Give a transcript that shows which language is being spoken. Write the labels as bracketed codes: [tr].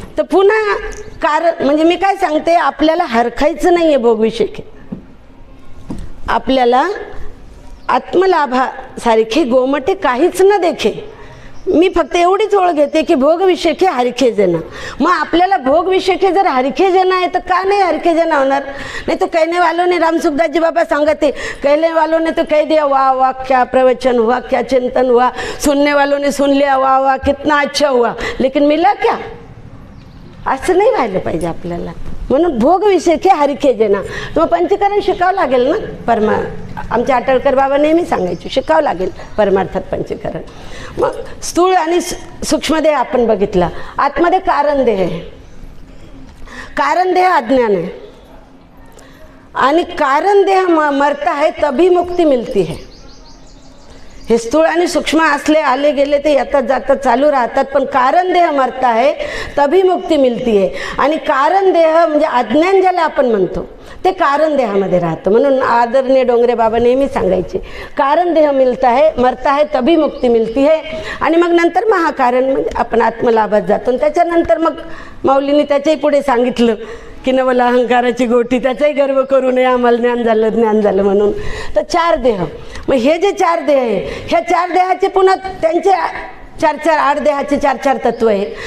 [mr] तर पुन्हा कारण म्हणजे मी काय सांगते, आपल्याला हरखायचं नाही आहे भोगविषयी. आपल्याला आत्मलाभासारखे गोमटे काहीच न देखे. मी फक्त एवढीच ओळख घेते की भोगविषयी हरखे जन. मग आपल्याला भोगविषयी जर हरखे जन आहे तर का नाही हरखे जन होणार? [hi] नाही तो कहने वालों ने, [mr] रामसुखदास जी बाबा सांगते, [hi] कहने वालों ने तो कह दिया वाह वाह क्या प्रवचन हुआ, क्या चिंतन हुआ. सुनने वालों ने सुन लिया, वाह वाह कितना अच्छा हुआ, लेकिन मिला क्या? [mr] असं नाही व्हायला पाहिजे आपल्याला. म्हणून भोगविषयी हरखे जना. मग पंचकरण शिकावं लागेल ना. आमचे आटळकर बाबा नेहमी सांगायचे, शिकावं लागेल परमार्थात पंचकरण. मग स्थूळ आणि सूक्ष्मदेह आपण बघितला. आतमध्ये कारण देह आहे. कारण देह अज्ञान आहे. आणि कारण देह [hi] मरता है तभी मुक्ती मिलती है. [mr] हे स्थूळ आणि सूक्ष्म असले आले गेले ते येतात जातात चालू राहतात, पण कारण देह [hi] मरता है तभी मुक्ती मिलती है. [mr] आणि कारण देह म्हणजे अज्ञान ज्याला आपण म्हणतो ते कारण देहामध्ये राहतं. म्हणून आदरणीय डोंगरे बाबा नेहमी सांगायचे, कारण देह [hi] मिलता है, मरता है तभी मुक्ती मिलती है. [mr] आणि मग नंतर महाकारण म्हणजे आपण आत्मलाभात जातो. आणि त्याच्यानंतर मग माऊलींनी त्याच्याही पुढे सांगितलं की नवल अहंकाराची गोटी, त्याचाही गर्व करू नये, आम्हाला ज्ञान झालं म्हणून. तर 4 देह. मग हे जे 4 देह आहे, ह्या 4 देहाचे पुन्हा त्यांचे 4 8 देहाचे 4 तत्व आहे.